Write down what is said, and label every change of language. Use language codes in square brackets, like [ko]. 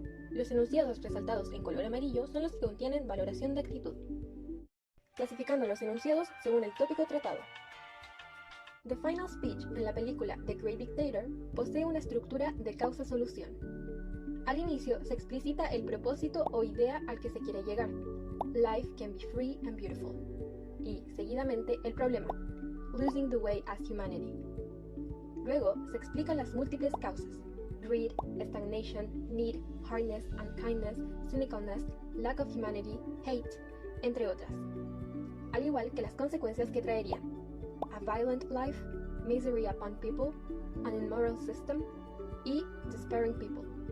[es] Los enunciados resaltados en color amarillo son los que contienen valoración de actitud. Clasificando los enunciados según el tópico tratado. The Final Speech en la película The Great Dictator posee una estructura de causa-solución. Al inicio se explicita el propósito o idea al que se quiere llegar. [en] Life can be free and beautiful. [es] Y, seguidamente, el problema. [en] Losing the way as humanity. [es] Luego se explican las múltiples causas. [en] Greed, stagnation, need, hardness, unkindness, cynicalness, lack of humanity, hate, [es] entre otras. Al igual que las consecuencias que traerían: [en] a violent life, misery upon people, an immoral system y despairing people.